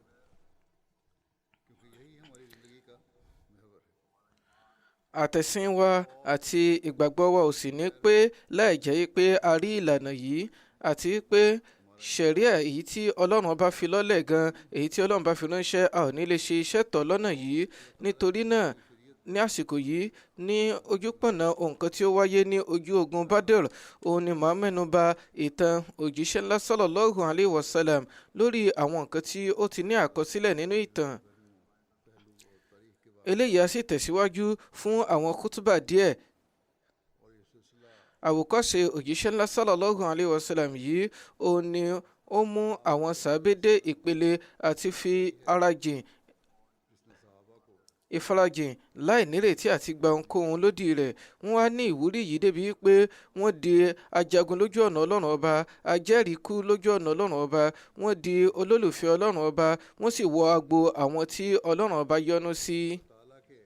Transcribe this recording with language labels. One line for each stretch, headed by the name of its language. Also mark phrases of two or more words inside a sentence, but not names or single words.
Yoruba: Àtẹ̀sìn wa àti ìgbàgbọ́ wa ò sì ní pé láì jẹ́ pé a rí ìlànà yìí, àti pé ṣẹ̀ríà èyí tí Ọlọ́run bá fi lọ́lẹ̀ gan, èyí tí Ọlọ́run bá fi ránṣẹ́, a ò ní lè ṣe iṣẹ́ tọ̀ lọ́nà yìí. Nítorí náà ní àsìkò yìí, ní ojúpọ̀nà nǹkan tí ó wáyé ní ojú ogun Badr, òun ni màá mẹ́nu bà ìtàn òjíṣẹ́ ńlá
Arabic: صلى الله عليه وسلم
Yoruba: lórí àwọn nǹkan tí ó ti ní àkọsílẹ̀ nínú ìtàn. Eléyìí á sì tẹ̀síwájú fún àwọn kútúbà díẹ̀. Àwòkọ́ṣe òjíṣẹ́ ńlá
Arabic: صلى الله عليه وسلم
Yoruba: yìí òun ni ó mú àwọn sàábé dé ìpele àti fi ara jìn ìfarajìn láì nírètí àti gba ohunkóhun lódì rẹ̀. Wọ́n á ní ìwúrí yìí débi pé wọ́n di ajagun lójú ọ̀nà Ọlọ́run ọba, ajẹ́rìíkú lójú ọ̀nà Ọlọ́run ọba, wọ́n di olólùfẹ́ Ọlọ́run ọba, wọ́n sì wọ agbo àwọn tí Ọlọ́run ọba yọ́nú sí.